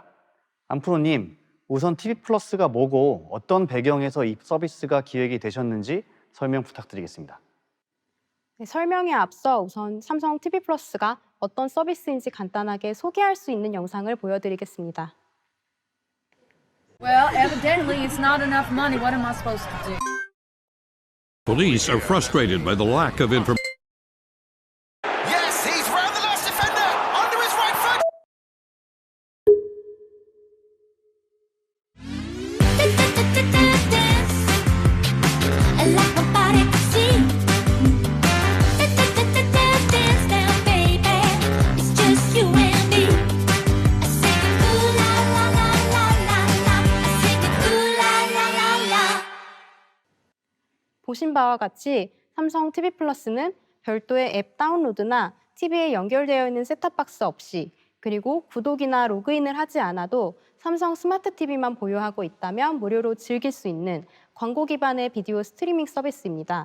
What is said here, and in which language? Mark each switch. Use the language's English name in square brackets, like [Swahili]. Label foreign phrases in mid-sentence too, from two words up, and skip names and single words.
[Korean] 안프로님, 우선 TV 플러스가 뭐고 어떤 배경에서 이 서비스가 기획이 되셨는지 설명 부탁드리겠습니다. 네, 설명에 앞서 우선 삼성 TV 플러스가 어떤 서비스인지 간단하게 소개할 수 있는 영상을 보여드리겠습니다. [English] Well, evidently it's not enough money. What am I supposed to do? Police are frustrated by the lack of information. Yes, he's round the last defender, under his right foot. I like my body to see. Dance now, baby. It's just you and me. I sing it ooh la la la la la la. I sing it ooh la la la la. [Korean] 보신 바와 같이 삼성 TV 플러스는 별도의 앱 다운로드나 TV에 연결되어 있는 셋탑박스 없이 그리고 구독이나 로그인을 하지 않아도 삼성 스마트 TV만 보유하고 있다면 무료로 즐길 수 있는 광고 기반의 비디오 스트리밍 서비스입니다.